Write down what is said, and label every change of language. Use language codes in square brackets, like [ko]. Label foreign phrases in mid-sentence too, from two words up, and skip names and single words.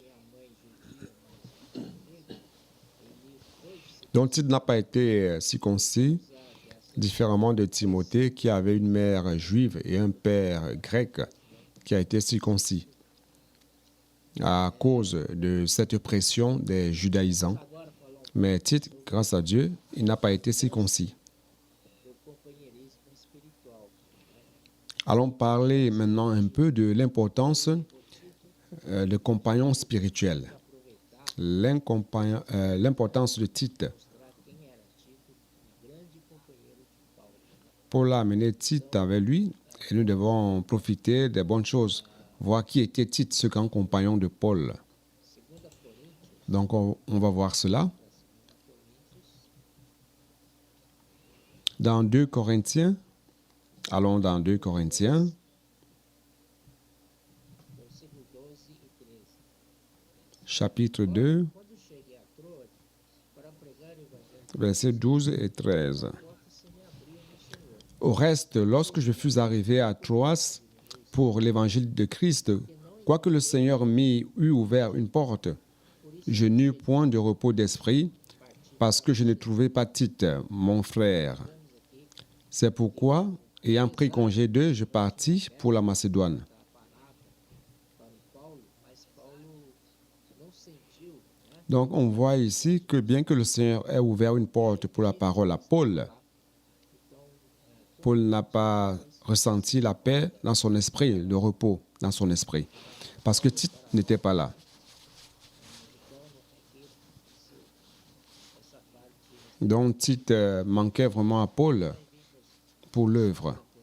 [fr] Donc Tite n'a pas été circoncis, différemment de Timothée, qui avait une mère juive et un père grec. qui a été circoncis à cause de cette pression des judaïsants. [pt] Agora falar [fr] Mais Tite, grâce à Dieu, il n'a pas été circoncis. [pt] do companheirismo espiritual. [fr] Allons parler maintenant un peu de l'importance des compagnons spirituels. L'importance de Tite. [pt] Mostrar quem era Tito, um grande companheiro de Paulo. [fr] Pour l'amener Tite avec lui, et nous devons profiter des bonnes choses. Voir qui était Tite, ce grand compagnon de Paul. [pt] Segunda Coríntios, [fr] Donc, on va voir cela. Dans 2 Corinthiens, allons dans 2 Corinthiens, [pt] versículo 12 e 13. [fr] chapitre 2, [pt] Quando cheguei a Troade para pregar o evangelho, [fr] versets 12 et 13. [pt] a porta se me abriu no Senhor. [fr] Au reste, lorsque je fus arrivé à Troas pour l'évangile de Christ, quoique le Seigneur m'y eût ouvert une porte, je n'eus point de repos d'esprit parce que je ne trouvais pas Tite, mon frère. C'est pourquoi, ayant pris congé d'eux, je partis pour la Macédoine. [pt] Para Paulo, mas Paulo não sentiu, né? [fr] Donc, on voit ici que bien que le Seigneur ait ouvert une porte pour la parole à Paul, Paul n'a pas ressenti la paix dans son esprit, le repos dans son esprit, parce que Tite n'était pas là. Donc, Tite manquait vraiment à Paul pour l'œuvre.